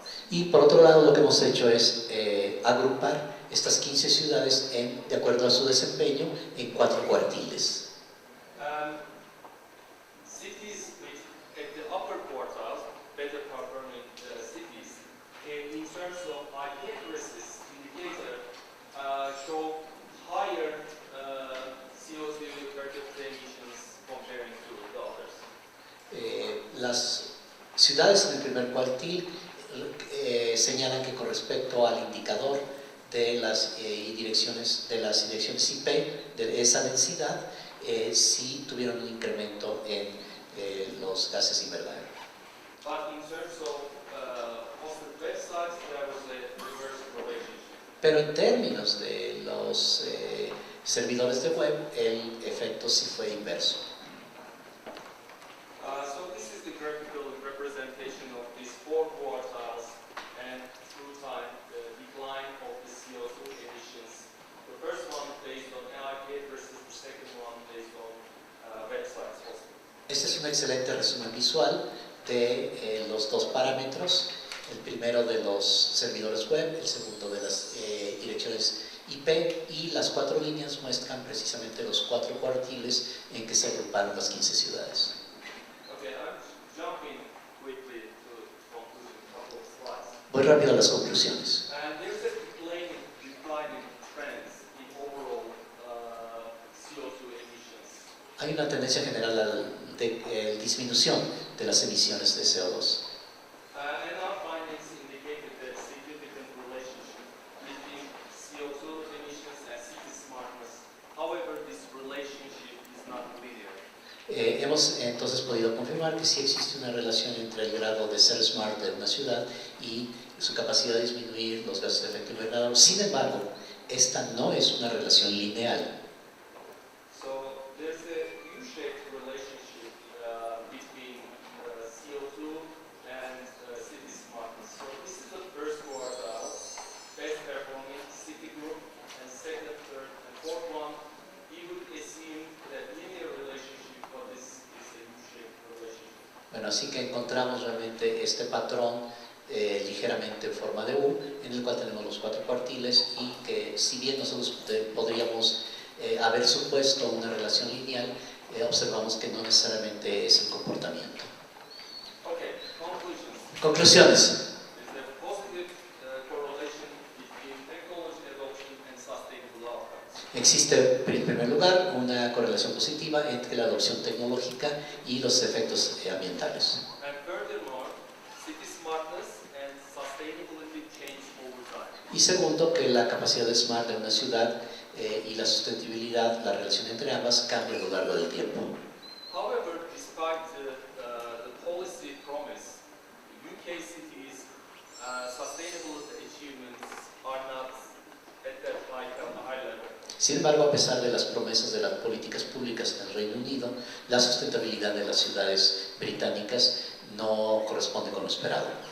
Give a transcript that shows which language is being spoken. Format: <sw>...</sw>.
<es>Y por otro lado, lo que hemos hecho es agrupar estas 15 ciudades de acuerdo a su desempeño en 4 cuartiles.</es> <en>Cities with at the upper quartiles, better performing cities, in terms of IP addresses indicator, show higher CO2 per capita emissions comparing to the others.</en> <es>Las ciudades en el primer cuartil señalan que con respecto al indicador de las direcciones IP de esa densidad, sí tuvieron un incremento en los gases invernadero.</es> <en>But in terms of hosted websites, there was a reverse relationship.</en> <es>Pero en términos de los servidores de web, el efecto sí fue inverso.</es> <en>So this is the graphical representation of these 4 quartiles and through time the decline of the CO2 emissions. The first one based on IP versus the second one based on websites hosted.</en> <es>Este es un excelente resumen visual de los 2 parámetros, el primero de los servidores web, el segundo de las direcciones IP, y las 4 líneas muestran precisamente los 4 cuartiles en que se agruparon las 15 ciudades.</es> <en>Okay, I'm jumping quickly to conclusion, a couple of slides.</en> <es>Voy rápido a las conclusiones.</es> <en>And there's a declining trends in overall CO2 emissions.</en> <es>Hay una tendencia general a disminución de las emisiones de CO2.</es> <en>And our findings indicated that significant relationship between CO2 emissions and city smartness. However, this relationship is not linear.</en> <es>Hemos entonces podido confirmar que sí existe una relación entre el grado de ser smart de una ciudad y su capacidad de disminuir los gases de efecto invernadero. Sin embargo, esta no es una relación lineal.</es> <en>So there's a U-shaped relationship between CO2 and city smartness. So this is the first quartile, best performing city group, and second, third, and fourth one. You would assume that linear relationship, but this is a U-shaped relationship.</en> <es>Bueno, así que encontramos realmente este patrón ligeramente en forma de U, en el cual tenemos los 4 cuartiles y que si bien nosotros podríamos haber supuesto una relación lineal, observamos que no necesariamente es el comportamiento.</es> <en>Okay, conclusions.</en> <es>Conclusiones.</es> <en>There's a positive correlation between technology adoption and sustainable outcomes.</en> <es>Existe, en primer lugar, una correlación positiva entre la adopción tecnológica y los efectos ambientales.</es> <en>And furthermore, city smartness and sustainability change over time.</en> <es>Y segundo, que la capacidad de smart de una ciudad y la sustentabilidad, la relación entre ambas, cambia a lo largo del tiempo.</es> <en>However, despite the policy promise, UK cities' sustainability achievements are not at that high level.</en> <es>Sin embargo, a pesar de las promesas de las políticas públicas en el Reino Unido, la sustentabilidad de las ciudades británicas no corresponde con lo esperado.</es>